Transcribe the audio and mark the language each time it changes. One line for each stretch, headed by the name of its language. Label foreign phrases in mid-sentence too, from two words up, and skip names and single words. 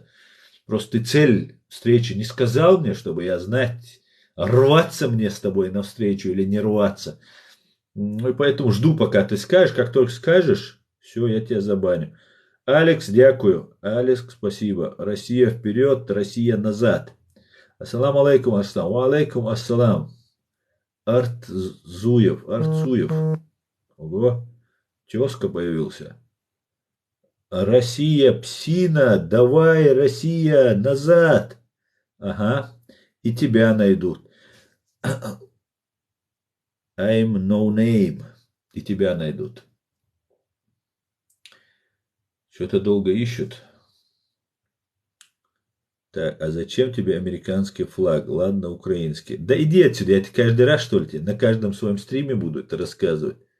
Russian: Просто ты цель встречи не сказал мне, чтобы я знать, рваться мне с тобой навстречу или не рваться. Ну и поэтому жду, пока ты скажешь. Как только скажешь, все, я тебя забаню. Алекс, дякую. Алекс, спасибо. Россия вперед, Россия назад.
Arabic: السلام عليكم، السلام. عليكم السلام. Артзуев.
Russian: Ого, тезка появился. Россия, псина, давай, Россия, назад. Ага, и тебя найдут.
English: I'm no name.
Russian: И тебя найдут. Что-то долго ищут. Так, а зачем тебе американский флаг? Ладно, украинский. Да иди отсюда, я тебе каждый раз, что ли, тебе на каждом своем стриме буду это рассказывать.